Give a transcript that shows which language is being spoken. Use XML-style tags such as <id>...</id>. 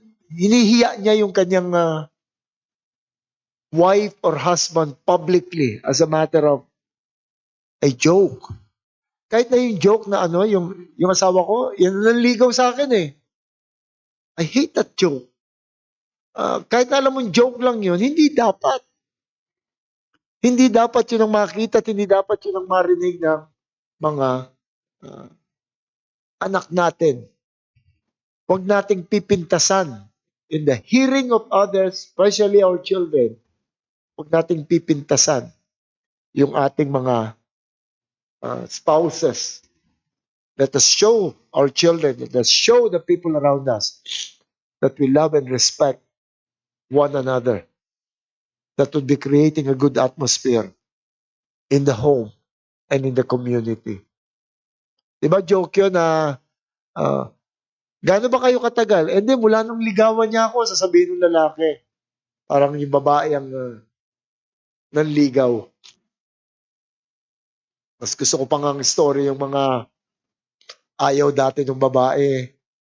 <tl>hinihiya niya yung kanyang</tl> <en>wife or husband publicly as a matter of a joke.</en> <tl>Kahit na yung joke na yung asawa ko, yan ang ligaw sa akin eh.</tl> <en>I hate that joke.</en> <tl>Kahit na alam mong joke lang yun, hindi dapat. Hindi dapat yun ang makita at hindi dapat yun ang marinig ng mga anak natin. Huwag nating pipintasan</tl> <en>in the hearing of others, especially our children.</en> <tl>Huwag nating pipintasan yung ating mga spouses.</tl> <en>Let us show our children, let us show the people around us that we love and respect one another. That would be creating a good atmosphere in the home and in the community.</en> <tl>Diba joke yun na gaano ba kayo katagal? Hindi, mula nung ligawan niya ako, sasabihin ng lalaki. Parang yung babae ang nanligaw. Mas gusto ko pang ang story yung mga ayaw dati ng babae.</tl>